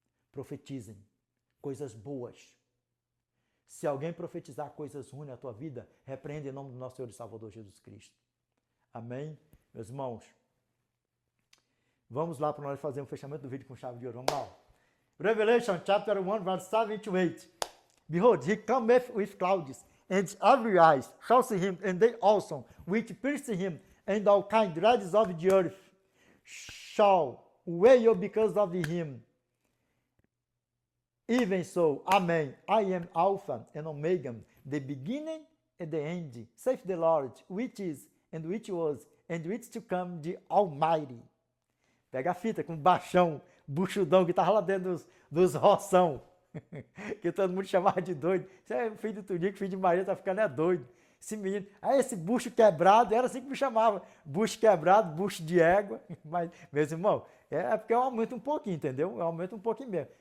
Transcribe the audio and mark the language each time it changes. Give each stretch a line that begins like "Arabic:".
Portuguese: Profetizem coisas boas. Se alguém profetizar coisas ruins na tua vida, repreende em nome do nosso Senhor e Salvador Jesus Cristo. Amém? Meus irmãos, vamos lá para nós fazer um fechamento do vídeo com chave de ouro. Vamos lá.
English: Revelation chapter 1, verse 7 to 8. Behold, he cometh with clouds, and every eyes shall see him, and they also, which pierced him, and all kind dreads of the earth, shall wail because of him. Even so, Amen. I am Alpha and Omega, the beginning and the end, saith the Lord, which is, and which was, and which to come, the Almighty.
Portuguese: Pega a fita com baixão, buchudão, que tava lá dentro dos roção, que todo mundo chamava de doido. Você é filho do Tunico, filho de Maria, tá ficando doido. Esse menino, esse bucho quebrado, era assim que me chamava. Bucho quebrado, bucho de égua. Mas, meus irmãos, é porque eu aumento um pouquinho, entendeu? Eu aumento um pouquinho mesmo.